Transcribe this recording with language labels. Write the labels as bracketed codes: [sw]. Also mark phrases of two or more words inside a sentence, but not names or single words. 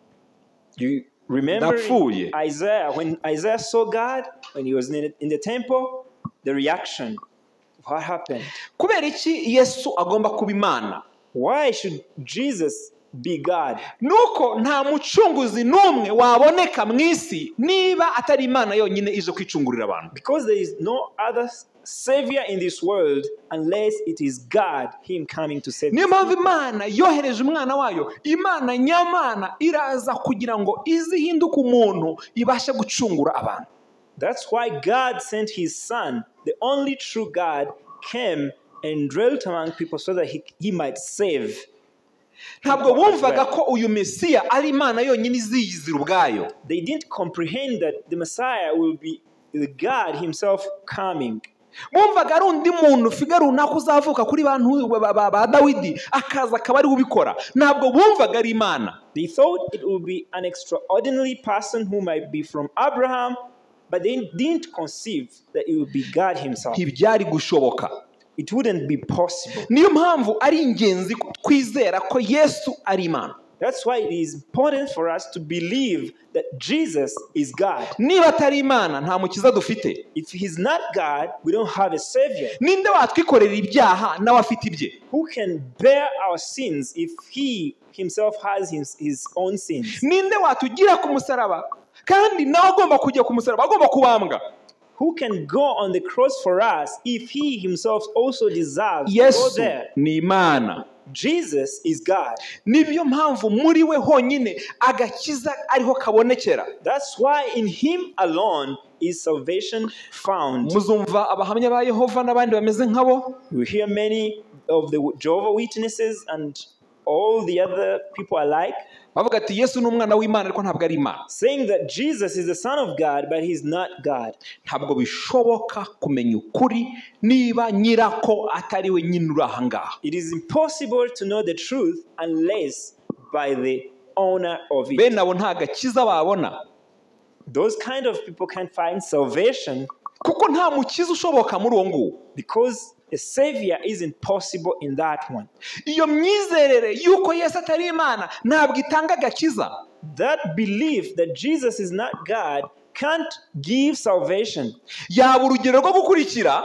[en] You remember Isaiah, when Isaiah saw God, when he was in the temple, the reaction, what happened? [rw] Kubera iki Yesu agomba kuba Imana? [en] Why should Jesus be God? [rw] Nuko nta mucunguzi n'umwe waboneka mu isi niba atari Imana yonyine ije kwicungurira abantu. [en] Because there is no other savior in this world unless it is God, him coming to save. [rw] Niyo mpamvu Imana yohereje umwana wayo. Imana nyamana iraza kugira ngo izihinduke umuntu ibashe gucungura abantu. [en] That's why God sent his son, the only true God, came and dwelt among people so that he might save. [rw] Ntabwo bumvaga ko uyu Mesiya ari Imana yonyine iziyizira ubwayo. [en] They didn't comprehend that the Messiah will be the God himself coming. [rw] Bumvaga ari undi muntu figa runaka uzavuka kuri bantu ba Dawidi akaza akaba ari ubikora. Ntabwo bumvaga ari Imana. [en] They thought it would be an extraordinary person who might be from Abraham, but they didn't conceive that it would be God himself. [rw] Ntibyari gushoboka. [en] It wouldn't be possible. [rw] Niyo mpamvu ari ingenzi kwizera ko Yesu ari Imana. [en] That's why it is important for us to believe that Jesus is God. [rw] Niba atari Imana nta mukiza dufite. [en] If he's not God, we don't have a savior. [rw] Ninde watwikorera ibyaha nawe afite ibye? [en] Who can bear our sins if he himself has his own sins? [rw] Ninde watugira ku musaraba kandi nawe agomba kujya ku musaraba agomba kubambwa? [en] Who can go on the cross for us if he himself also deserves to go there? [rw] Yesu ni Imana. [en] Jesus is God. [rw] Nibyo mpamvu muri we honyine agakiza ariho kabonekera. [en] That's why in him alone is salvation found. [rw] Muzumva abahamya ba Yehova n'abandi bameze nkabo. [en] We hear many of the Jehovah's Witnesses and all the other people alike [rw] bavuga ati Yesu ni umwana w'Imana ariko ntabwo ari Imana. [en] Saying that Jesus is the son of God but he's not God. [rw] Ntabwo bishoboka kumenya ukuri niba nyirako atari we nyine uri aha ngaha. [en] It is impossible to know the truth unless by the owner of it. [rw] Bene abo nta gakiza babona. [en] Those kind of people can't find salvation [rw] kuko nta mukiza ushoboka muri uwo nguwo. [en] Because a savior isn't possible in that one. [rw] Iyo myizerere yuko Yesu atari Imana ntabwo itanga gakiza. [en] That belief that Jesus is not God can't give salvation. [rw] Yaba urugero rwo gukurikira,